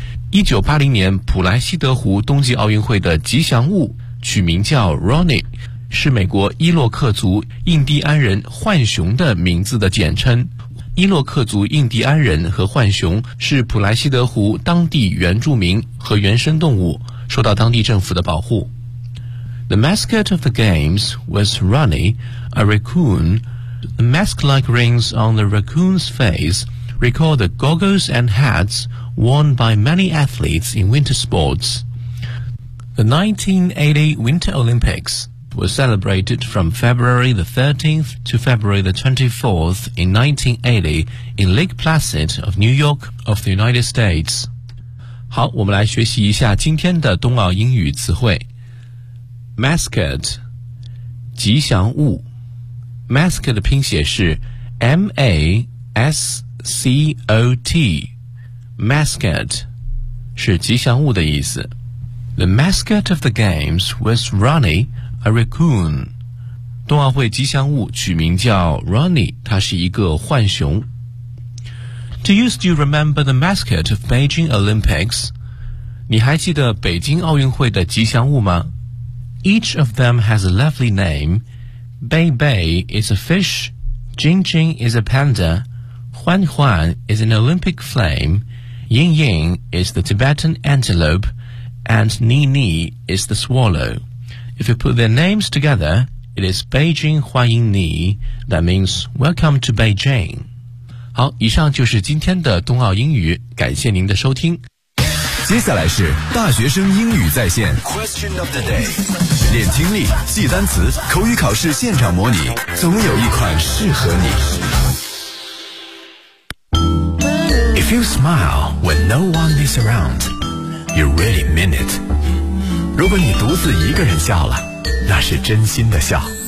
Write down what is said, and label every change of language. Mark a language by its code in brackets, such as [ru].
[zh] 1980年普莱西德湖冬季奥运会的吉祥物取名叫 Ronnie， 是美国伊洛克族印第安人浣熊的名字的简称。伊洛克族印第安人和浣熊是普莱西德湖当地原住民和原生动物，受到当地政府的保护。 [en] The mascot of the games was Ronnie, a raccoon. The mask-like rings on the raccoon's face recall the goggles and hats worn by many athletes in winter sports. The 1980 Winter Olympics was celebrated from February the 13th to February the 24th in 1980 in Lake Placid of New York of the United States. [zh] 好，我们来学习一下今天的冬奥英语词汇。 Mascot 吉祥物， Mascot 的拼写是 M-A-S-C-O-T， Mascot 是吉祥物的意思。 [en] The mascot of the games was Ronnie, a raccoon. [zh] 冬奥会吉祥物取名叫 Ronnie， 他是一个浣熊。 [en] Do you still remember the mascot of Beijing Olympics? [zh] 你还记得北京奥运会的吉祥物吗？ [en] Each of them has a lovely name. Bei Bei is a fish. Jing Jing is a panda. Huan Huan is an Olympic flame. Ying Ying is the Tibetan antelope. And Ni Ni is the swallow. If you put their names together, it is Beijing Huan Ying Ni. That means welcome to Beijing. [zh] 好，以上就是今天的冬奥英语，感谢您的收听。接下来是大学生英语在线 [en] Question of the day， [zh] 练听力，记单词，口语考试现场模拟，总有一款适合你。 [en] If you smile when no one is around, you really mean it. [zh] 如果你独自一个人笑了，那是真心的笑。